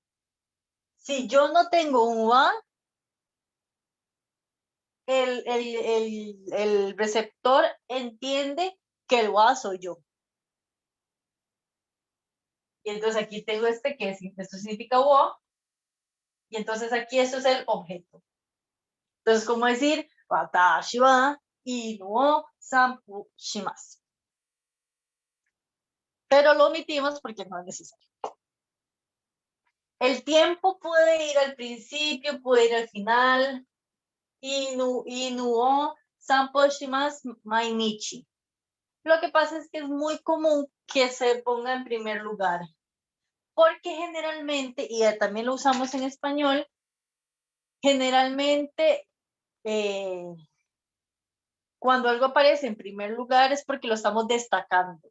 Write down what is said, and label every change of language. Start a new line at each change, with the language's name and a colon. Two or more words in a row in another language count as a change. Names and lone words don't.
Spanish: Si yo no tengo un wa, el receptor entiende que el wa soy yo. Y entonces aquí tengo esto significa wa, y entonces aquí esto es el objeto. Entonces, ¿cómo decir?
Japanese: Watashi wa inu o sanpu shimasu.
Spanish: Pero lo omitimos porque no es necesario. El tiempo puede ir al principio, puede ir al final.
Japanese: Inu o sanpu shimasu mainichi.
Spanish: Lo que pasa es que es muy común que se ponga en primer lugar. Porque generalmente, y también lo usamos en español, generalmente cuando algo aparece en primer lugar es porque lo estamos destacando.